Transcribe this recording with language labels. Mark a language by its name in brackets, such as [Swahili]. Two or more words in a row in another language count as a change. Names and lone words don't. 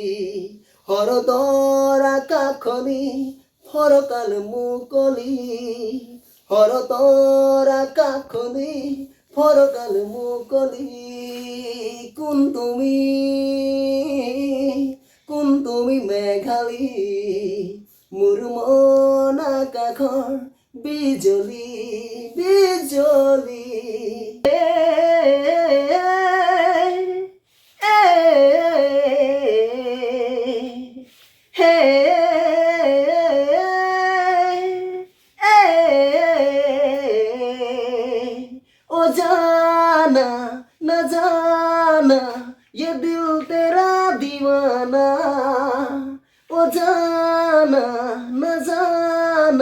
[Assamese] শৰতৰ আকাশখনি ফৰকাল মুকলি শৰতৰ আকাশখনি ফৰকাল মুকলি কোন তুমি মেঘালী মোৰ মন আকাশৰ বিজুলী বিজুলী [Hindi] ओ जाना न जाना ये दिल तेरा दीवाना ओ जाना न जाना